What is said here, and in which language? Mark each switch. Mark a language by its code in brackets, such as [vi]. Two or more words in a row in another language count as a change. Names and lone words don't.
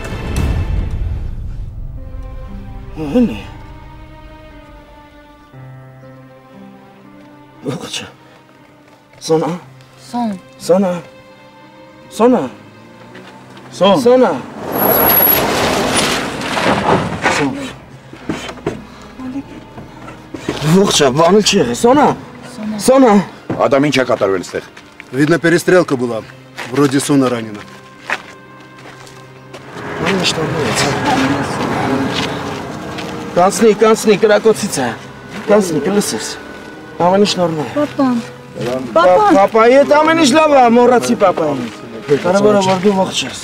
[hy] Հն է։ Ողջը։ Սոնա։ Սոնա։ Ողջը, բանը չի եղել, Սոնա։ Адам, ինչ է կատարվել այստեղ։ [ru] Видно, перестрелка была. Вроде Сона ранена. [hy] Կանցնի, կրակոցից է։ Կանցնի, կլսես։ Ամեն ինչ նորմալ։ Պապայի հետ ամեն ինչ լավ է, մոռացի պապային։ Կարևորը որ դու ողջ ես։